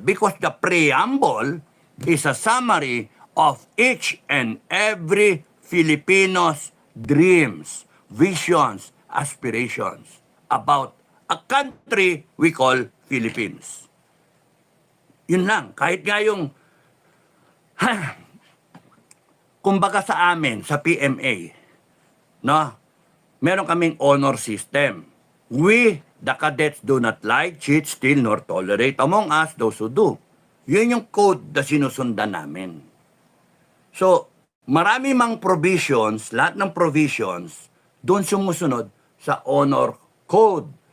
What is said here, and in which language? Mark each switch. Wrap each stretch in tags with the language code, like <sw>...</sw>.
<en>Because the preamble is a summary of each and every Filipino's dreams, visions, aspirations about a country we call Philippines.</en> <tl>Yun lang. Kahit nga yung kumbaga sa amin, sa PMA, no? Meron kaming honor system.</tl> <en>We, the cadets, do not lie, cheat, steal, nor tolerate among us those who do.</en> <tl>Yun yung code na sinusundan namin. So, marami mang provisions, lahat ng provisions, doon sumusunod sa honor code.</tl>